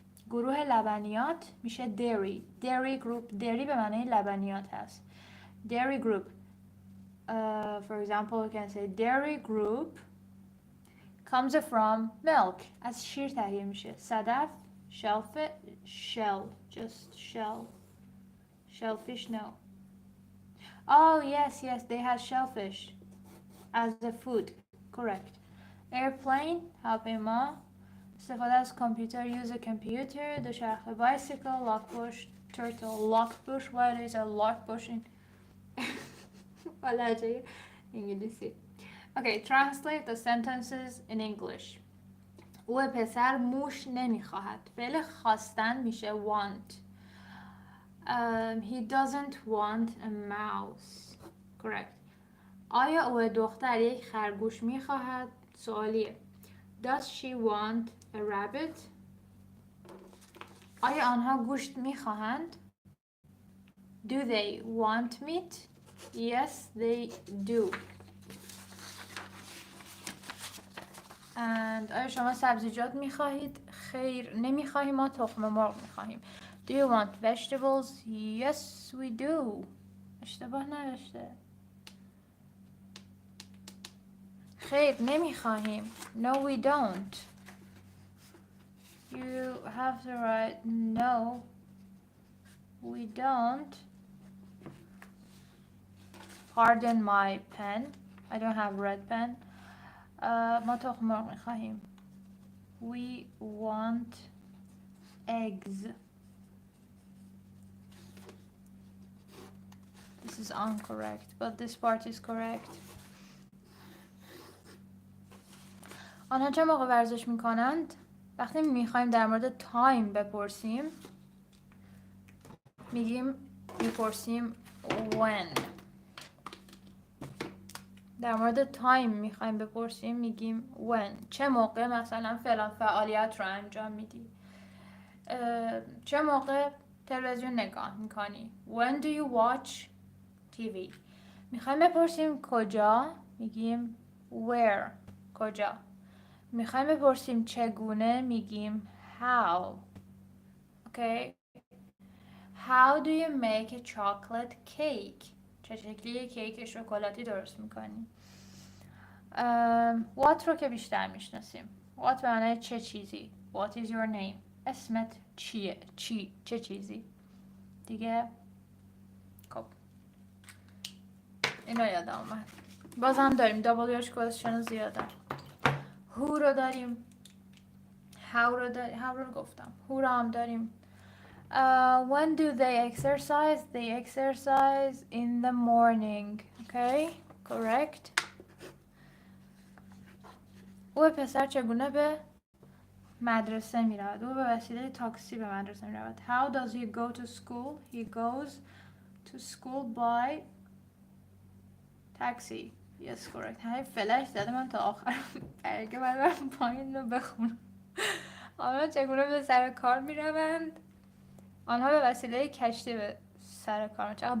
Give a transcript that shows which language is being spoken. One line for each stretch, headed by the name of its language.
Persian: گروه لبنیات میشه dairy group. dairy به معنی لبنیات هست.
English: dairy group. For example, you can say dairy group comes from milk.
Persian: از شیر تهیه میشه.
English: صدف shellfish no. Oh yes, they had shellfish as a food. Correct.
Persian: Airplane هواپیما. استفاده از کامپیوتر
English: use a computer. دوچرخه bicycle. lockbush turtle. lockbush what is a lockbush in
Persian: لهجه انگلیسی.
English: Okay, translate the sentences in English.
Persian: او پسر موش نمیخواهد. فعل خواستن میشه want.
English: He doesn't want a mouse. Correct.
Persian: آیا او دختر یک خرگوش میخواهد؟ سوالیه.
English: Does she want a rabbit?
Persian: آیا آنها گوشت میخواهند؟
English: Do they want meat? Yes, they do.
Persian: And آیا شما سبزیجات میخواهید؟ خیر نمیخواهیم، ما تخم مرغ میخواهیم.
English: Do you want vegetables? Yes, we do.
Persian: اشتباه نوشته. خیر نمیخواهیم.
English: No, we don't. You have to write no, we don't. Pardon my pen. I don't have red pen.
Persian: ما تخم مرغ میخواهیم.
English: We want eggs. This is incorrect, but this part is correct.
Persian: آنها چه موقع ورزش میکنند؟ وقتی میخوایم در مورد تایم بپرسیم میپرسیم when. در مورد تایم میخوایم بپرسیم میگیم when. چه موقع مثلا فلان فعالیت رو انجام میدی. چه موقع تلویزیون نگاه میکنی.
English: When do you watch TV.
Persian: میخوایم بپرسیم کجا میگیم where. کجا. میخوایم بپرسیم چگونه میگیم how.
English: Okay. How do you make a chocolate cake.
Persian: چه شکلی کیک شکلاتی درست میکنی. what رو که بیشتر میشناسیم. what به معنی چه چیزی.
English: What is your name.
Persian: اسمت چیه. چه چیزی دیگه. خب اینو یادم اومد. بازم داریم WH question زیاده. who رو داریم. how رو گفتم. who رو هم داریم.
English: when do they exercise. They exercise in the morning. Okay, correct.
Persian: او پسر چگونه به مدرسه می رود. او به وسیله تاکسی به مدرسه می رود.
English: How does he go to school. He goes to school by taxi. Yes, correct.
Persian: همه فلش زده من تا آخر برگه برم پایین رو بخونم. آنها چگونه به سر کار می روند. آنها به وسیله کشتی به سر کار می.